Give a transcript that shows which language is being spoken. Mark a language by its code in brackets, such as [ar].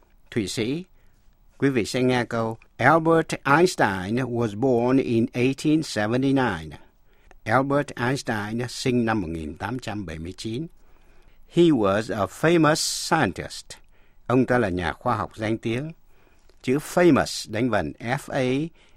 [vi] Thụy Sĩ, quý vị sẽ nghe câu [en] Albert Einstein was born in 1879. [vi] Albert Einstein sinh năm 1879. [en] He was a famous scientist. [vi] Ông ta là nhà khoa học danh tiếng. Chữ famous đánh vần F-A-M-O-U-S.